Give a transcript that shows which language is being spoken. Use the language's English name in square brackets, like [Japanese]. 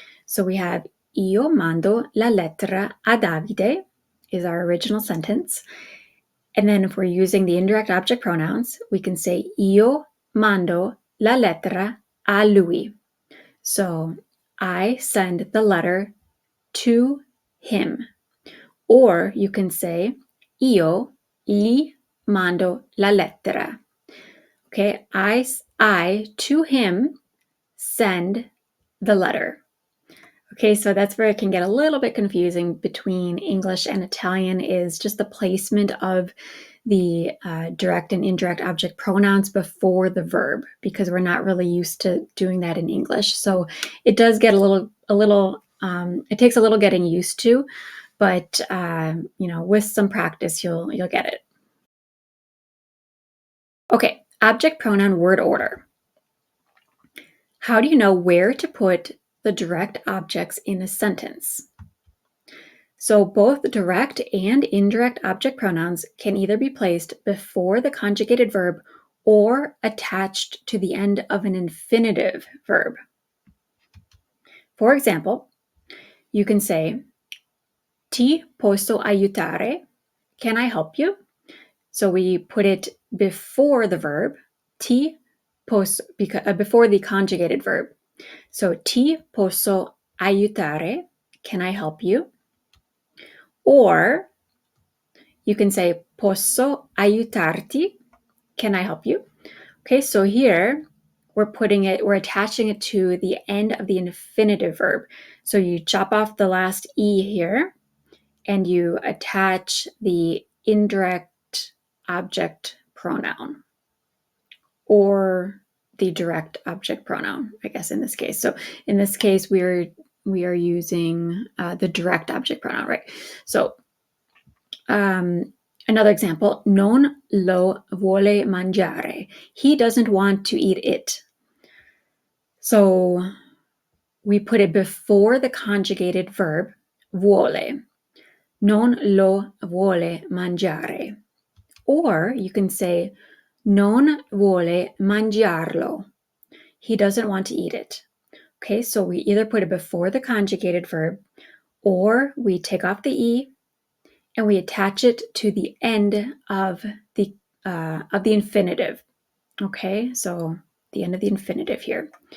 [English] So we have [Italian] Io mando la lettera a Davide [English] is our original sentence. And then if we're using the indirect object pronouns, we can say [Italian] Io mando la lettera a lui. [English] So I send the letter to him. Or you can say Io gli mando la lettera. Okay, I to him send the letter. Okay, so that's where it can get a little bit confusing between English and Italian, is just the placement of the direct and indirect object pronouns before the verb, because we're not really used to doing that in English. So it does get it takes a little getting used to, but with some practice, you'll get it. Okay, object pronoun word order. How do you know where to put the direct objects in a sentence? So both direct and indirect object pronouns can either be placed before the conjugated verb or attached to the end of an infinitive verb. For example, you can say, [Italian] Ti posso aiutare? [English] Can I help you? So we put it before the verb, ti posso, before the conjugated verb. So [Italian] ti posso aiutare? [English] Can I help you? Or you can say [Italian] posso aiutarti? [English] Can I help you? Okay, so here we're attaching it to the end of the infinitive verb. So you chop off the last E here and you attach the indirect object pronoun or the direct object pronoun, I guess, in this case. So in this case, we are using the direct object pronoun, right? So another example, [Italian] non lo vuole mangiare. [English] He doesn't want to eat it. So we put it before the conjugated verb vuole. [Italian] Non lo vuole mangiare. [English] Or you can say [Italian] non vuole mangiarlo. [English] He doesn't want to eat it. Okay, so we either put it before the conjugated verb or we take off the E and we attach it to the end of the infinitive. Okay, so the end of the infinitive here.